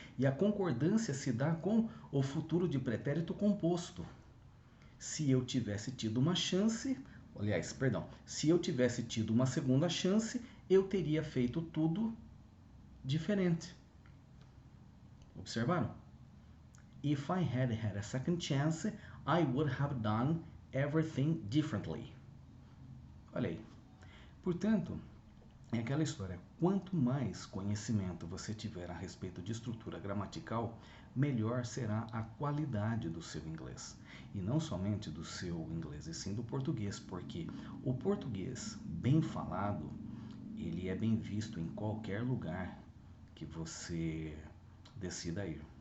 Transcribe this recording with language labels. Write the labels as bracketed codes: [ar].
[pt] E a concordância se dá com o futuro de pretérito composto. Se eu tivesse tido uma chance, aliás, perdão, se eu tivesse tido uma segunda chance, eu teria feito tudo diferente. Observaram? [en] If I had had a second chance, I would have done everything differently. [pt] Olha aí. Portanto, é aquela história. Quanto mais conhecimento você tiver a respeito de estrutura gramatical, melhor será a qualidade do seu inglês. E não somente do seu inglês, e sim do português, porque o português bem falado, ele é bem visto em qualquer lugar que você decida ir.